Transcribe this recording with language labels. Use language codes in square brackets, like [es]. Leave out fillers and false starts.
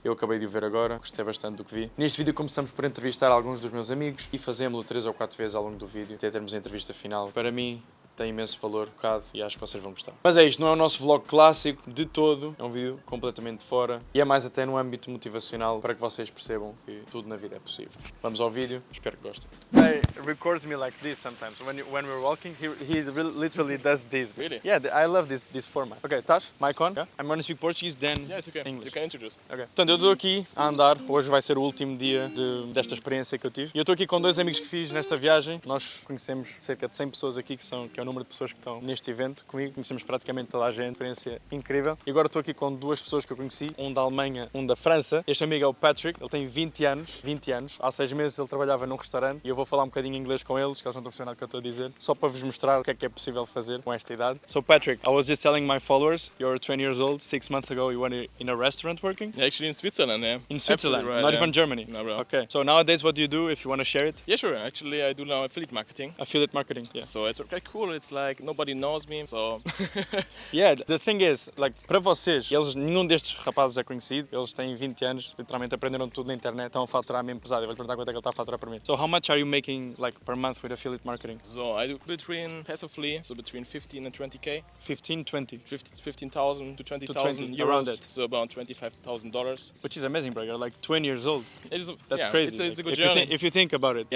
[pt] Eu acabei de o ver agora, gostei bastante do que vi. Neste vídeo começamos por entrevistar alguns dos meus amigos e fazemos-lo 3 ou 4 vezes ao longo do vídeo até termos a entrevista final. Para mim, tem imenso valor, bocado, e acho que vocês vão gostar. Mas é isto, não é o nosso vlog clássico de todo, é um vídeo completamente fora e é mais até no âmbito motivacional para que vocês percebam que tudo na vida é possível. Vamos ao vídeo, espero que gostem. [en] He records me like this sometimes. When we're walking, he literally does this. Really? Yeah, I love this format. Okay, Tash, mic on. Yeah? I'm going to speak Portuguese, then Yes, okay. English. You can introduce. Okay. [pt] Portanto, eu estou aqui a andar, hoje vai ser o último dia desta experiência que eu tive. E eu estou aqui com 2 amigos que fiz nesta viagem. Nós conhecemos cerca de 100 pessoas aqui, que é o número de pessoas que estão neste evento comigo. Conhecemos praticamente toda a gente, experiência incrível. E agora estou aqui com 2 pessoas que eu conheci, um da Alemanha, um da França. Este amigo é o Patrick, ele tem 20 anos. Há 6 meses ele trabalhava num restaurante e eu vou falar um bocadinho inglês com eles, que eles não estão a perceber nada do que eu estou a dizer, só para vos mostrar o que é possível fazer com esta idade. [en] So Patrick, I was just telling my followers, you're 20 years old, 6 months ago you were in a restaurant working? Actually in Switzerland, yeah. In Switzerland, Right, not yeah. even Germany? No, bro. Okay, so nowadays what do you do if you want to share it? Yeah, sure. Actually, I do now affiliate marketing. Affiliate marketing, yeah. So it's quite cool. It's like nobody knows me, so... Yeah, the thing is, like, [pt] para vocês, nenhum destes rapazes é conhecido, eles têm 20 anos, literalmente aprenderam tudo na internet, estão a faturar mesmo pesado. Eu vou-te perguntar quanto é que ele está a faturar por mim. [en] So how much are you making, like, per month with affiliate marketing? So I do passively, so between 15 and 20k. 15, 20. 15,000 to 20,000 20, euros. around that. So about $25,000. Which is amazing, bro. You're like 20 years old. That's yeah, crazy. It's a good if journey. if you think about it, you